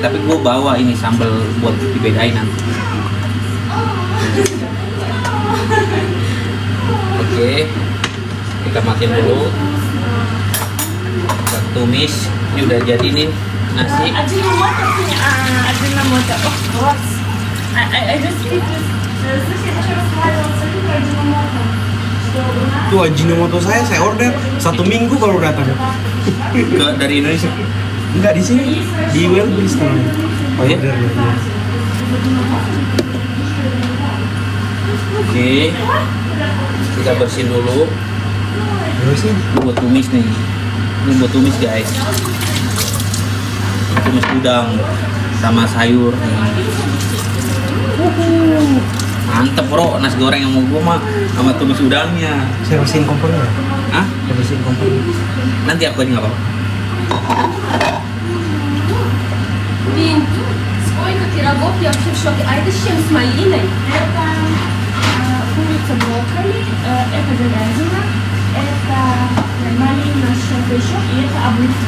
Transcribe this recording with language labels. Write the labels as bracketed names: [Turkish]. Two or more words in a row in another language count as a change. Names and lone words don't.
[Indonesian] Tapi gua bawa ini sambal buat dibedain nanti. Oke, kita matiin dulu. Kita tumis. Ini udah jadi nih nasi. Ajinomoto punya Ajinomoto, [English] of course. I just speak with sushi Ajinomoto. [Indonesian] Tuh Ajinomoto saya order 1 minggu kalau datang. Dari Indonesia. Enggak di sini, di Wellbridge namanya. Oh iya? Ordernya, iya. Oke, kita bersihin dulu. Terus sih? Ini buat tumis nih. Ini buat tumis guys. Tumis udang sama sayur. Mantep bro, nasi goreng yang mau gua mah sama tumis udangnya. Saya bersihin kompornya. Hah? Saya bersihin kompornya. Nanti aku aja nggak apa-apa. [Russian] Блин, сколько пирогов я вообще в шоке. А это с чем? С малиной? Это курица брокколи, это говядина, это малина шапешок и это облитки.